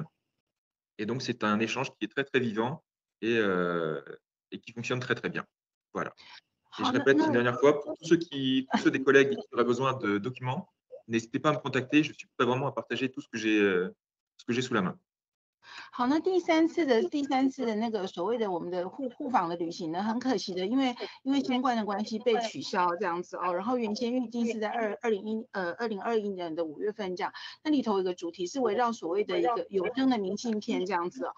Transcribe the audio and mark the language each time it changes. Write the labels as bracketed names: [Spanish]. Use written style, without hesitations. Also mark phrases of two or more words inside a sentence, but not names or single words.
[French] Et donc, c'est un échange qui est très vivant et qui fonctionne très bien. Voilà. Et je répète une dernière fois, pour tous ceux des collègues qui auraient besoin de documents, n'hésitez pas à me contacter. Je suis prêt vraiment à partager tout ce que j'ai sous la main. [Chinese] 好，那第三次的那个所谓的我们的互访的旅行呢，很可惜的，因为新冠的关系被取消这样子哦。然后原先预计是在2021年的5月份这样，那里头有一个主题是围绕所谓的一个有声的明信片这样子哦。